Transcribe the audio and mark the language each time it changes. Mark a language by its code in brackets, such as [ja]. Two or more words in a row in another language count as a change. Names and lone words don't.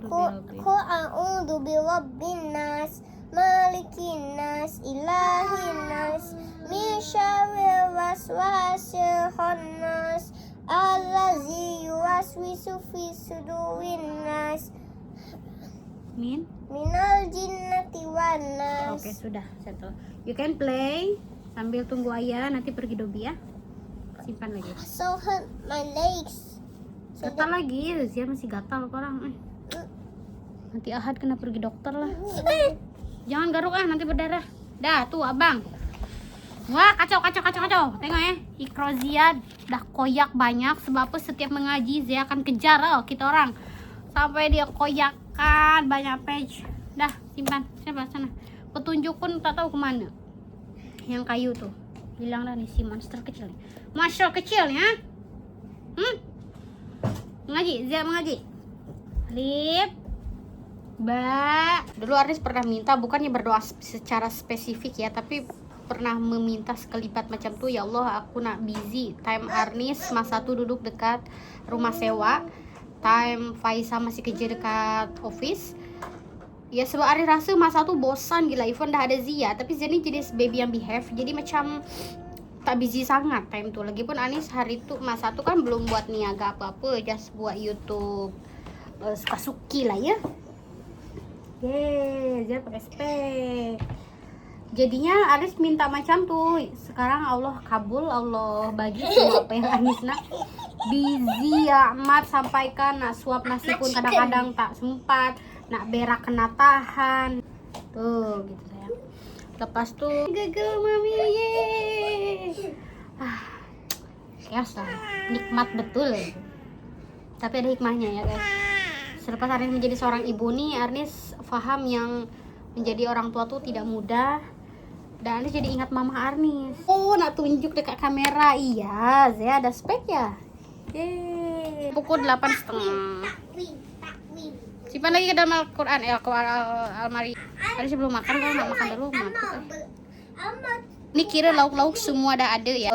[ar] قل أعوذ برب الناس، ملك الناس، إله الناس، من شر الوسواس الخناس، الذي يوسوس في صدور الناس، من الجنة والناس. [ms] Oke, sudah settle. [en] You can play [ms] sambil tunggu ayah nanti pergi dobi ya. Simpan lagi. [en] So hurt my legs. [ms] Gatal lagi, Zia masih gatal orang. Nanti Ahad kena pergi dokter lah. Jangan garuk nanti berdarah. Dah tuh abang. Wah, kacau. Tengok ya, Ikro Zia dah koyak banyak. Sebab apa setiap mengaji Zia akan kejar kita orang sampai dia koyakan banyak page. Dah simpan, sana. Petunjuk pun tak tahu kemana. Yang kayu tuh hilang dah nih si monster kecil. Monster kecil ya. Mengaji, Zia mengaji. Lip. Dulu Arnis pernah minta, bukannya berdoa secara spesifik ya, tapi pernah meminta sekelibat macam tuh. Ya Allah, aku nak busy. Time Arnis masa tuh duduk dekat rumah sewa. Time Faisa masih kerja dekat office. Ya sebab Arnis rasa masa tuh bosan gila. Even dah ada Zia, tapi Zia ni jenis baby yang behave. Jadi macam tak busy sangat time tuh. Lagipun Anis hari tuh masa tuh kan belum buat niaga apa-apa, just buat YouTube suka-suki lah ya. Dia pakai spek. Jadinya Anis minta macam tuh. Sekarang Allah kabul, Allah bagi semua apa yang Anis nak. Busy amat sampaikan, nak suap nasi pun kadang-kadang tak sempat, nak berak kena tahan. Tuh gitu sayang. Lepas tuh gagal mami ye. Yes lah, nikmat betul. Tapi ada hikmahnya ya guys. Selepas Arnis menjadi seorang ibu nih, Arnis paham yang menjadi orang tua tuh tidak mudah. Dan Arnis jadi ingat mama Arnis. Oh, nak tunjuk dekat kamera. Iya, Zia ada spek ya. Yeay. Pukul 8:30. Simpan lagi ke dalam Al-Quran, almari. Arnis belum makan, kalau nak makan dulu makan. Ini kira lauk-lauk semua dah ada ya.